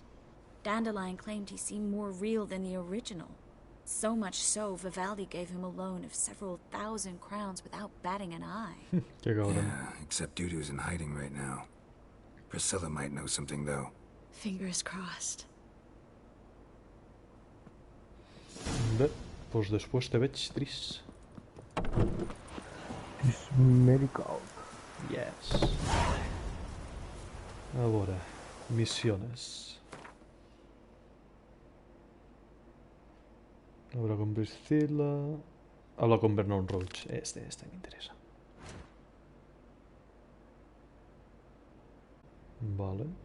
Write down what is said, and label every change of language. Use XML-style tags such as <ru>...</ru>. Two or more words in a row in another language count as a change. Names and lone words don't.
<en>Dandelion claimed he seemed more real than the original. So much so, Vivaldi gave him a loan of several thousand crowns without batting an eye. Yeah, except Dudu's in hiding right now. Priscilla might know something, though. Fingers crossed.</en> <ca>Bé, doncs després te veig trist.</ca> <en>Medical. Yes.</en> <ca>A veure, missiones.</ca> <es>Habla con Priscilla. Habla con Vernon Roach. Este me interesa. Vale.</es>